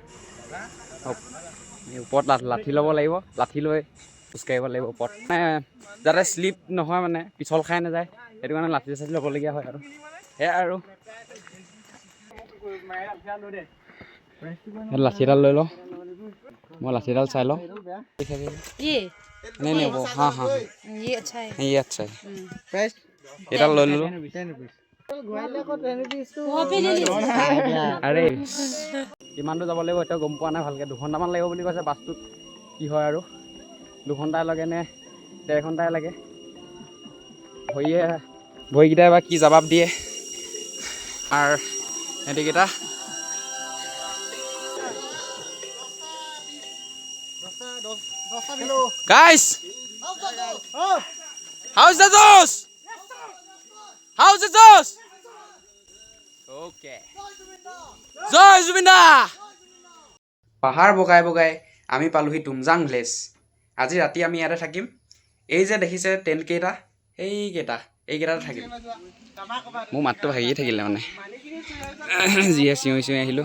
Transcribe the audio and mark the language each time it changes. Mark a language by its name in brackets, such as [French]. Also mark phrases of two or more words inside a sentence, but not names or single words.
[Assamese] ওপৰত লাঠি ল'ব লাগিব, লাঠি লৈ খোজকাঢ়িব লাগিব ওপৰত, মানে যাতে শ্লিপ নহয়, মানে পিছল খাই নাযায়। সেইটো কাৰণে লাঠি চাঠি ল'বলগীয়া হয় আৰু সেয়াই আৰু। লাঠি এডাল লৈ লওঁ। মই লাঠি এডাল চাই লওঁ। [Hindi] नहीं वो हाँ ये अच्छा है, ये अच्छा है। [Assamese] एडल লৈ ললো। আৰে কিমান দূৰ যাব লাগিব এতিয়া গম পোৱা নাই ভালকৈ। 2 ঘণ্টামান লাগিব বুলি কৈছে। বাছটোত কি হয় আৰু 2 ঘণ্টাই লাগে নে 1.5 ঘণ্টাই লাগে। ভৰিকেইটাই বা কি জবাব দিয়ে আৰু সিহঁতিকেইটা। [English] Guys, how's the juice? How's the juice? Okay. [Assamese] জয় জুবিন্দা। পাহাৰ বগাই বগাই আমি পালোহি তুমজাং ভিলেজ। আজি ৰাতি আমি ইয়াতে থাকিম। এই যে দেখিছে টেণ্ট কেইটা, এইকেইটাতে থাকিম। মোৰ মাতটো ভাগিয়ে থাকিলে মানে যিয়ে চিঞৰি চিঞৰি আহিলোঁ।